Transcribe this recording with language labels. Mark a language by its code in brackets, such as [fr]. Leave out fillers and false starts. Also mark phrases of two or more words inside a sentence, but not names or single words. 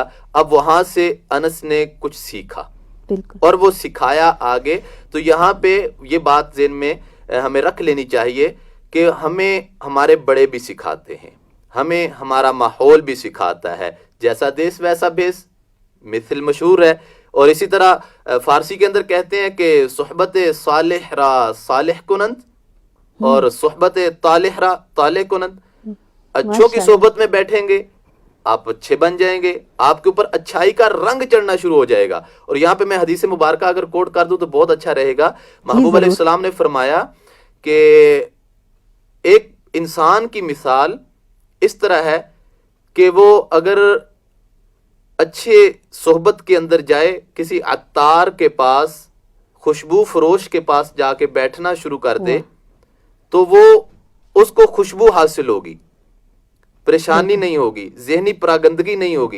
[ur] اب وہاں سے انس نے کچھ سیکھا اور وہ سکھایا آگے. تو یہاں پہ یہ بات ذہن میں ہمیں رکھ لینی چاہیے کہ ہمیں ہمارے بڑے بھی سکھاتے ہیں, ہمیں ہمارا ماحول بھی سکھاتا ہے, جیسا دیس ویسا بیس مثل مشہور ہے. اور اسی طرح فارسی کے اندر کہتے ہیں کہ [fa] صحبت صالح را صالح کنند [ur] اور [fa] صحبت طالح را طالح کنند. [ur] اچھوں کی صحبت میں بیٹھیں گے آپ اچھے بن جائیں گے, آپ کے اوپر اچھائی کا رنگ چڑھنا شروع ہو جائے گا. اور یہاں پہ میں حدیث مبارکہ اگر کوٹ کر دوں تو بہت اچھا رہے گا. محبوب [ar] علیہ السلام [ur] نے فرمایا کہ ایک انسان کی مثال اس طرح ہے کہ وہ اگر اچھے صحبت کے اندر جائے, کسی عطار کے پاس, خوشبو فروش کے پاس جا کے بیٹھنا شروع کر دے تو وہ اس کو خوشبو حاصل ہوگی, پریشانی نہیں ہوگی, ذہنی پراگندگی نہیں ہوگی.